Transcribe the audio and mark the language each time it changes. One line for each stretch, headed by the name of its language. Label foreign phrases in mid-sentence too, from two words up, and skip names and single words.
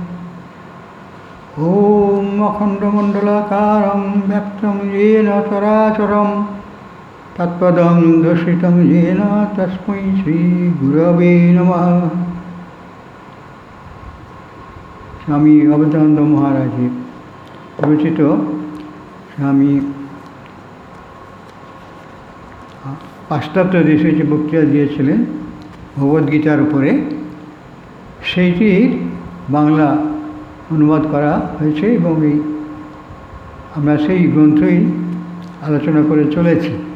Sanskrit: ॐ अखण्डमण्डलाकारं व्याप्तं येन चराचरं तत्पदं दर्शितं येन तस्मै श्रीगुरवे नमः।
Bangla: स्वामी अवधानंद महाराज রচিত স্বামী পাশ্চাত্য দেশে যে বক্তৃতা দিয়েছিলেন ভগবদ্গীতার উপরে, সেইটির বাংলা অনুবাদ করা হয়েছে এবং আমরা সেই গ্রন্থই আলোচনা করে চলেছি।